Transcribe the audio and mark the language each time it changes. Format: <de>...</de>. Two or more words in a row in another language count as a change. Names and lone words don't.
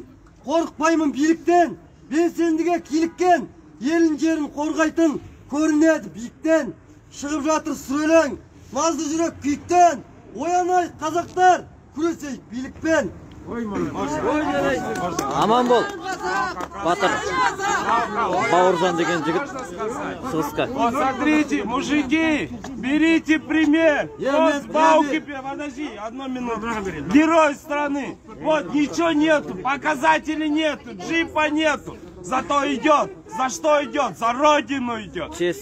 <kk>Қорықпаймын биліктен, белсендіге киліккен, елін жерін қорғайтын көрінеді биіктен. Шығып жатыр сүрелең, назды жүрек күйіктен, оянайық қазақтар, күресейік билікпен. Аман бол, батыр. Бауыржан деген жігіт шығысқа.</kk> <ru>Вот смотрите, мужики, берите пример. Вот Бауки, подожди, одну минуту. Герой страны. Вот ничего нету, показателей нету, джипа нету. Зато идет. За что идет? За родину идет. Честь.</ru>